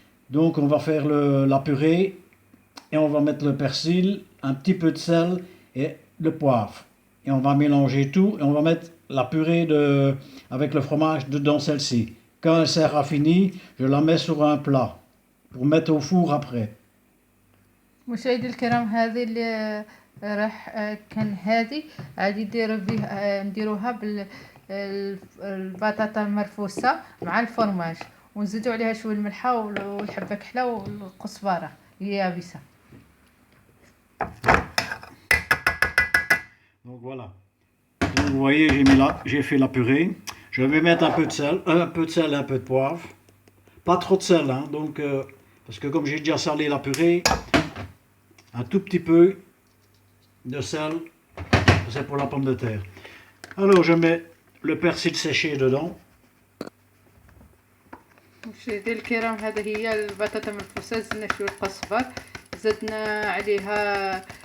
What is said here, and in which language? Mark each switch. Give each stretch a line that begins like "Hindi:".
French: Donc on va faire la purée et on va mettre le persil, un petit peu de sel et le poivre. Et on va mélanger tout et on va mettre la purée avec le fromage dedans celle-ci. Quand elle sera finie, je la mets sur un plat pour mettre au four après.
Arabic: مشاهدي الكرام، هذه اللي راح كان هذه غادي نديروها بالبطاطا المرفوسه مع الفرماج، ونزيدوا عليها شويه الملحه والحبه كحله والكزبره اليابسه.
French: Donc voilà. Donc vous voyez, j'ai fait la purée. Je vais mettre un peu de sel et un peu de poivre. Pas trop de sel, hein, donc, parce que comme j'ai déjà salé la purée, un tout petit peu de sel, c'est pour la pomme de terre. Alors je mets le persil séché dedans.
Arabic: مشاهدي الكرام، هذه هي البطاطا المرفوسه، زدنا شويه الكزبر، زدنا عليها